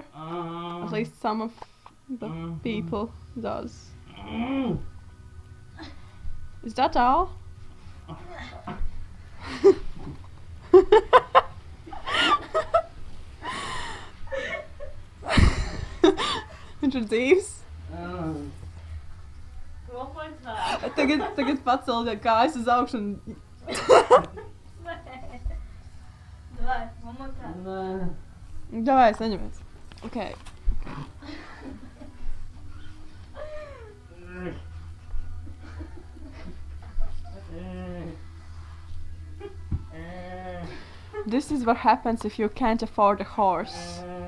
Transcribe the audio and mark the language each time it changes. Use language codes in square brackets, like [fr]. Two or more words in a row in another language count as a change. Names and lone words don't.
[en] At least some of the people does. Is that all? Introduce. [lv] Tagad pacel, ja kājas uz augšu un... [en] Давай, one more time. [lv] Давай, saņemies. Okay. [en] This is what happens if you can't afford a horse.